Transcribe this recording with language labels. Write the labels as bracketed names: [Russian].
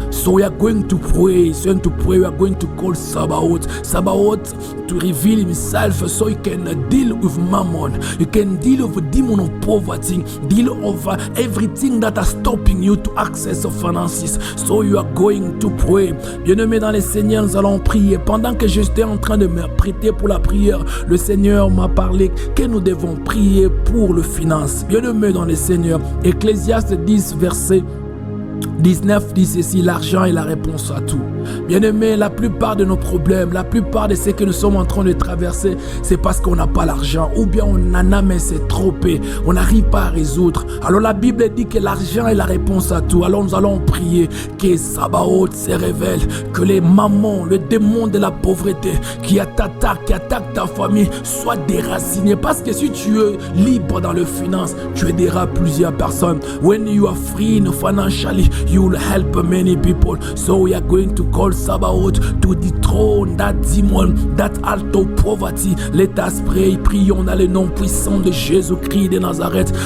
[English] So we are going to pray. We are going to call Sabaoth to reveal himself so he can deal with mammon. You can deal with the demon of poverty, deal with everything that is stopping you to access of finances. So you are going to pray. [French] Bien-aimés dans les Seigneurs, nous allons prier. Pendant que j'étais en train de me prêter pour la prière, le Seigneur m'a parlé que nous devons prier pour le finance. Bien-aimés dans les Seigneurs, Ecclésiaste 10 verset 19 dit ceci: l'argent est la réponse à tout. Bien-aimés, la plupart de nos problèmes, la plupart de ce que nous sommes en train de traverser, c'est parce qu'on n'a pas l'argent, ou bien on en a mais c'est trop peu, on n'arrive pas à résoudre. Alors la Bible dit que l'argent est la réponse à tout. Alors nous allons prier que Sabaoth se révèle, que les mamans, le démon de la pauvreté qui attaque ta famille soit déraciné. Parce que si tu es libre dans le finance, tu aideras plusieurs personnes. [English] When you are free financially, you will help many people. So we are going to call Sabaoth to dethrone that demon, that alto poverty. Let us pray. [French] Prions dans le nom puissant de Jésus-Christ de Nazareth.